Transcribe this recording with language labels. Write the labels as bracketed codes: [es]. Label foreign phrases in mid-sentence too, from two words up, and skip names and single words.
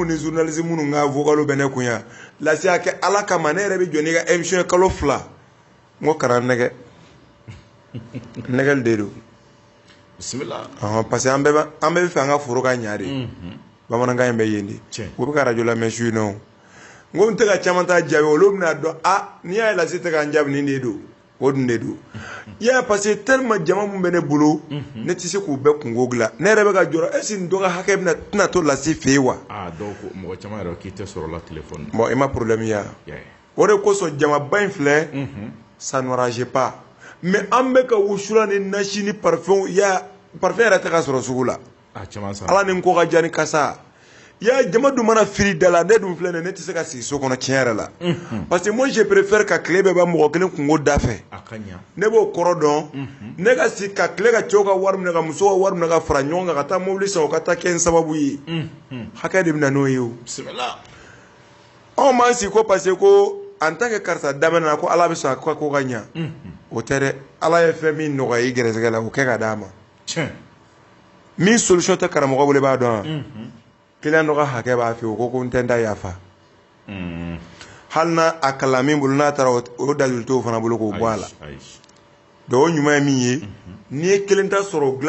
[bm] ni journaliste minnu ka vocalo bɛ ne kun yan Lasi a kɛ ala kama ne yɛrɛ bɛ jɔ n'i ka émission ye kalo 2 n ko kana nɛgɛ nɛgɛli de don [fr] parce que [bm] an bɛɛ bɛ fɛ an ka foro ka ɲa de bamanankan in bɛ yen de u bɛ ka arajo lamɛn su in na n ko n tɛ ka caman ta jaabi olu bɛna dɔn n'i y'a ye Lasi tɛ k'an jaabi nin de don o dun de don i y'a ye [fr] parce que tellement [bm] jama min bɛ ne bolo ne tɛ se k'u bɛɛ kungo dilan ne yɛrɛ bɛ ka jɔrɔ [fr] est ce que [bm] nin dɔ ka hakɛ tɛna to Lasi fɛ yen wa dɔw ko mɔgɔ caman yɛrɛ k'i tɛ sɔrɔ la téléphone bon i ma problème ye o de kosɔn jamaba in filɛ [fr] ça n'arrange pas mais [bm] an bɛ ka wusula ni nasi ni parfum yɛrɛ tɛ ka sɔrɔ sugu la ala ni n ko ka diya ni kasa ya jama dun mana firi da la ne dun filɛ nin ne tɛ se ka sigi so kɔnɔ tiɲɛ yɛrɛ la [fr] parce que moi je préfère [bm] ka tile bɛɛ ban mɔgɔ kelen kungo da fɛ ne b'o kɔrɔ dɔn ne ka sigi ka tile ka cɛw ka wari minɛ ka musow ka wari minɛ ka fara ɲɔgɔn kan ka taa mobili san o ka taa kɛ n sababu ye hakɛ de bɛ na n'o ye o anw m'an sigi ko [fr] parce que [bm] ko [fr] en tant que [bm] karisa daminɛ na ko ala bɛ sɔn a ko ka ɲa o tɛ dɛ ala ye fɛn min nɔgɔya i gɛrɛsɛgɛ la o kɛ ka d'a ma min solution tɛ karamɔgɔ bolo i b'a dɔn wa client dɔ ka hakɛ b'a fɛ o ko ko n tɛ n ta yafa hali n'a a kalan min bolo n'a taara o dalili t'o fana bolo k'o bɔ a la donc o ɲuman ye min ye n'i ye kelen ta sɔrɔ o